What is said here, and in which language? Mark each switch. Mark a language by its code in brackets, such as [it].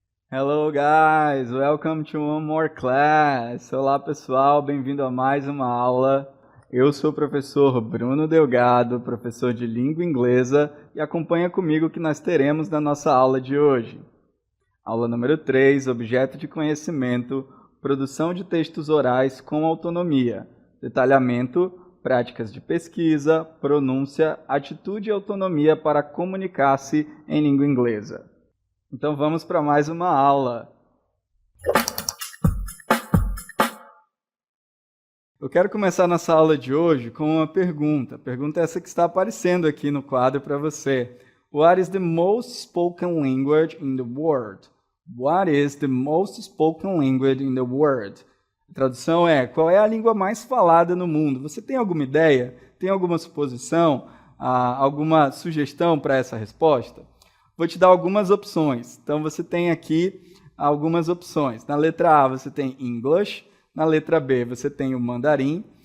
[en] Hello guys, welcome to one more class. [pt] Olá pessoal, bem-vindo a mais uma aula. Eu sou o professor Bruno Delgado, professor de língua inglesa, e acompanha comigo o que nós teremos na nossa aula de hoje. Aula número 3, objeto de conhecimento, produção de textos orais com autonomia, detalhamento, práticas de pesquisa, pronúncia, atitude e autonomia para comunicar-se em língua inglesa. Então vamos para mais uma aula. Eu quero começar nossa aula de hoje com uma pergunta. A pergunta é essa que está aparecendo aqui no quadro para você. [en] What is the most spoken language in the world? What is the most spoken language in the world? [pt] A tradução é, qual é a língua mais falada no mundo? Você tem alguma ideia? Tem alguma suposição? Alguma sugestão para essa resposta? Vou te dar algumas opções. Então, você tem aqui algumas opções. Na letra A, você tem English. Na letra B, você tem o mandarim.